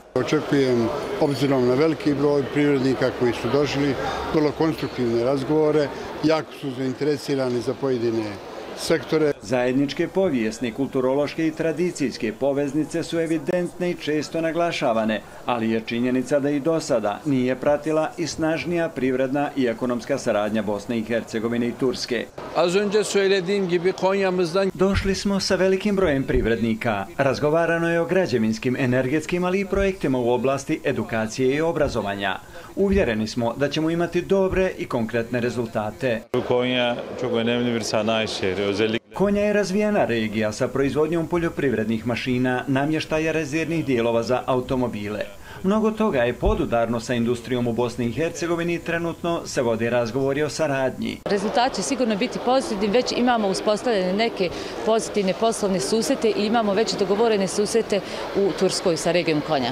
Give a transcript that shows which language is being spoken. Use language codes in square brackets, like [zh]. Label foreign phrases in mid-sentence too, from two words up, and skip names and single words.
[bs] Očekujem, obzirom na veliki broj privrednika koji su došli, vrlo konstruktivne razgovore, jako su zainteresirani za pojedine sektore. Zajedničke povijesne, kulturološke i tradicijske poveznice su evidentne i često naglašavane, ali je činjenica da i do sada nije pratila i snažnija privredna i ekonomska saradnja Bosne i Hercegovine i Turske. [tr] Az önce söylediğim gibi Konya'mızdan [bs] Došli smo sa velikim brojem privrednika. Razgovarano je o građevinskim, energetskim, ali i projektima u oblasti edukacije i obrazovanja. Uvjereni smo da ćemo imati dobre i konkretne rezultate. [tr] Konya çok önemli bir sanayi şehri. [bs] Konja je razvijena regija sa proizvodnjom poljoprivrednih mašina, namještaja rezervnih dijelova za automobile. Mnogo toga je podudarno sa industrijom u Bosni i Hercegovini i trenutno se vode razgovori o saradnji. Rezultat će sigurno biti pozitivni, već imamo uspostavljene neke pozitivne poslovne susrete i imamo već dogovorene susrete u Turskoj sa regijom Konja.